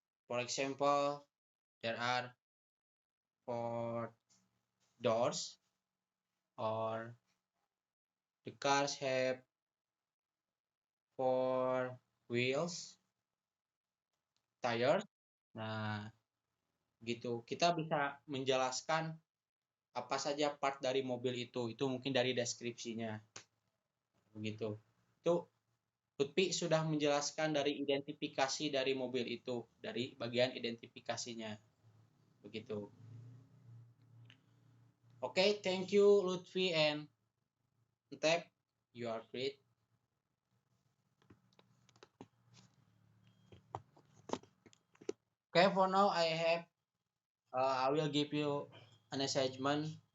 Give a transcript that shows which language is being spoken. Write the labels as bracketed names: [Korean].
[English] For example, there are four doors, or the cars have four wheels, tires. [Indonesian] Nah, gitu. Kita bisa menjelaskan apa saja part dari mobil itu. Itu mungkin dari deskripsinya. begitu. Itu Lutfi sudah menjelaskan dari identifikasi dari mobil itu, dari bagian identifikasinya, begitu. [English] Oke, thank you Lutfi and Tep, you are great. Okay, for now I will give you an assignment.